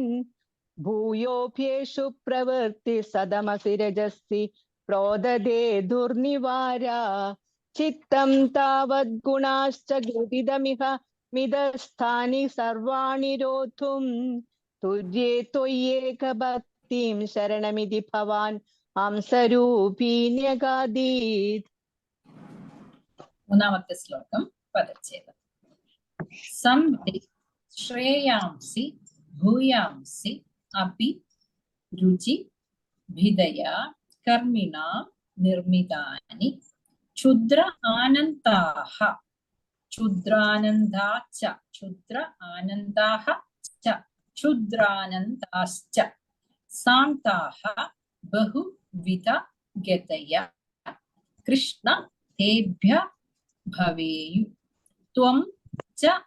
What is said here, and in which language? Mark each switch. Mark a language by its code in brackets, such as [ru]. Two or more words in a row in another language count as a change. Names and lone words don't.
[sa] भूयोऽप्येषु प्रवृत्ति सदमसि रजसि प्रोददे दुर्निवारा चित्तं तावद्गुणाश्च ग्रथितमिह मिदस्थानि सर्वाणि रोद्धुं तुर्ये त्वय्येकभक्तिं शरणमिति भवान् हंसरूपी न्यगादीत् [ml] മൂന്നാമത്തെ ശ്ലോകം പദച്ഛേദം സംധി [sa] ശ്രേയാംസി ഭൂയാംസി അപി രുചി ഭിദയാ കർമ്മിണാം നിർമ്മിതാനി ക്ഷുദ്ര ആനന്ദാഹ ക്ഷുദ്രാനന്ദാശ്ച ക്ഷുദ്ര ആനന്ദാഹ ച ക്ഷുദ്രാനന്ദാശ്ച സാന്താഹ ബഹുവിധ ഗതയ കൃഷ്ണ തേഭ്യ ഭവേയു ത്വം ച